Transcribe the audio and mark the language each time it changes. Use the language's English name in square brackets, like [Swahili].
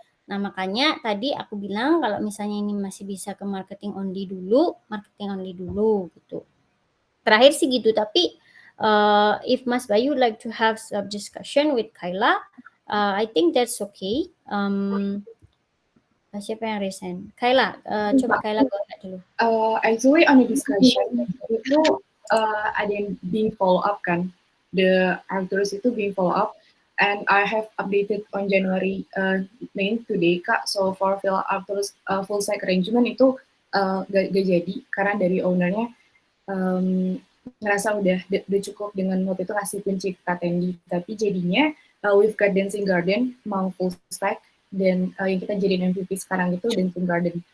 [Indonesian] Nah, makanya tadi aku bilang kalau misalnya ini masih bisa ke marketing only dulu gitu. Terakhir sih gitu, tapi [English] if Mas Bayu would like to have some discussion with Kayla, I think that's okay. [Indonesian] Siapa yang resign? Kayla, coba Kayla [English] go ahead [Indonesian] dulu. [English] Actually on the discussion itu [Indonesian] ada yang [English] being follow up kan, the actors itu being follow up, and I have updated on January 9 today Kak. So for actors full stack arrangement [Indonesian] itu gak jadi karena dari ownernya ngerasa udah cukup dengan waktu itu ngasih kunci ke Katendi, tapi jadinya [English] we've got [Indonesian] Dancing Garden mau full stack, dan yang kita jadiin MVP sekarang itu Dancing Garden.